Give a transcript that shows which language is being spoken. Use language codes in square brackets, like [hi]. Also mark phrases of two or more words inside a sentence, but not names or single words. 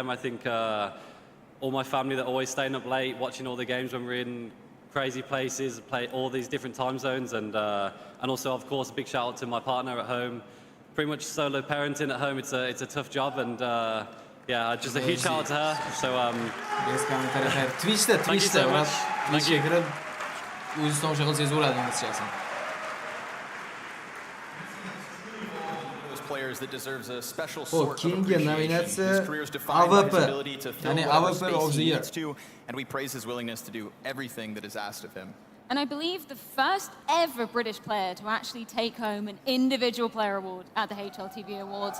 [en] I think all my family that are always staying up late, watching all the games when we're in crazy places, play all these different time zones, and also, of course, a big shout out to my partner at home. Pretty much solo parenting at home. It's a tough job, and just a huge shout out to her. So [uz] Twitch'da [en] thank you so much. [uz] Twitch'ga kirib o'zingiz tomosha qilsangiz bo'ladi sizcha. [en] Players that deserves a special sort of appreciation. His career's defined by his ability to fill whatever space he needs to, and we praise his willingness to do everything that is asked of him. And I believe the first ever British player to actually take home an individual player award at the HLTV Awards.